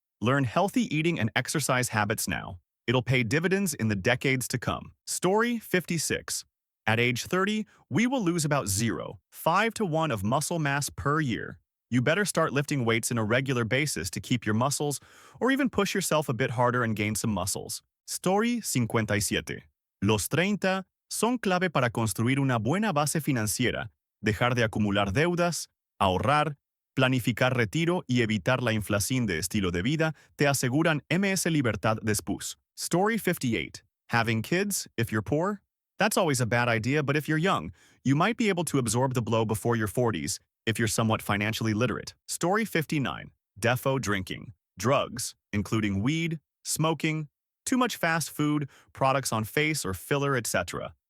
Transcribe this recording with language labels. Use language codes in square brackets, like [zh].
[en] Learn healthy eating and exercise habits now. It'll pay dividends in the decades to come. Story 56. At age 30, we will lose about 0.5 to 1 of muscle mass per year. You better start lifting weights on a regular basis to keep your muscles, or even push yourself a bit harder and gain some muscles. Story 57. [es] Los 30 son clave para construir una buena base financiera, dejar de acumular deudas, ahorrar, planificar retiro y evitar la inflación de estilo de vida te aseguran libertad después. [en] Story 58. Having kids, if you're poor? That's always a bad idea, but if you're young, you might be able to absorb the blow before your 40s if you're somewhat financially literate. Story 59. Defo drinking. Drugs, including weed, smoking, too much fast food, products on face or filler, etc.